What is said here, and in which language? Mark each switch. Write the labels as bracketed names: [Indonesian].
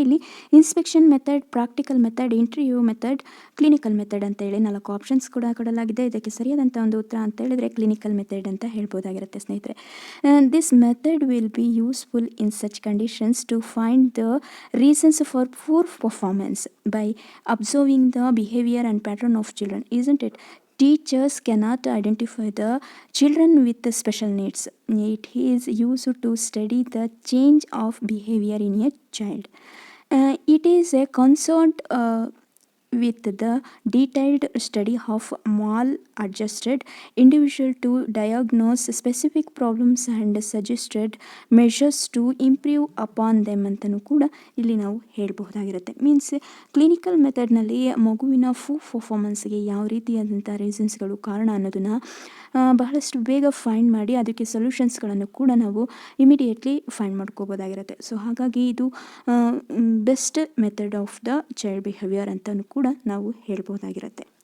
[Kannada] ಇಲ್ಲಿ inspection method, practical method, interview method, clinical method ಅಂತೇಳಿ 4 options ಕೂಡ ಕೊಡಲಾಗಿದೆ. ಇದಕ್ಕೆ ಸರಿಯಾದಂಥ ಒಂದು ಉತ್ತರ ಅಂತ ಹೇಳಿದ್ರೆ ಕ್ಲಿನಿಕಲ್ ಮೆಥಡ್ ಅಂತ ಹೇಳ್ಬೋದಾಗಿರುತ್ತೆ ಸ್ನೇಹಿತರೆ. [English] This method will be useful in such conditions to find the reasons for poor performance by observing the behaviour and pattern of children, isn't it? Teachers cannot identify the children with the special needs. It is used to study the change of behavior in a child. It is a concerned with the detailed study of maladjusted individual to diagnose specific problems and suggested measures to improve upon them [Kannada] ಅಂತಲೂ ಕೂಡ ಇಲ್ಲಿ ನಾವು ಹೇಳಬಹುದಾಗಿರುತ್ತೆ. Means clinical ಮೆಥಡ್ನಲ್ಲಿ ಮಗುವಿನ ಪರ್ಫಾರ್ಮೆನ್ಸ್ಗೆ ಯಾವ ರೀತಿಯಾದಂಥ ರೀಸನ್ಸ್ಗಳು ಕಾರಣ ಅನ್ನೋದನ್ನು ಬಹಳಷ್ಟು ಬೇಗ ಫೈಂಡ್ ಮಾಡಿ ಅದಕ್ಕೆ ಸೊಲ್ಯೂಷನ್ಸ್ಗಳನ್ನು ಕೂಡ ನಾವು ಇಮಿಡಿಯೇಟ್ಲಿ ಫೈಂಡ್ ಮಾಡ್ಕೋಬೋದಾಗಿರುತ್ತೆ. ಸೊ ಹಾಗಾಗಿ ಇದು [English] best method of the child behaviour [Kannada] ಅಂತಲೂ ಕೂಡ ನಾವು ಹೇಳ್ಬೋದಾಗಿರುತ್ತೆ.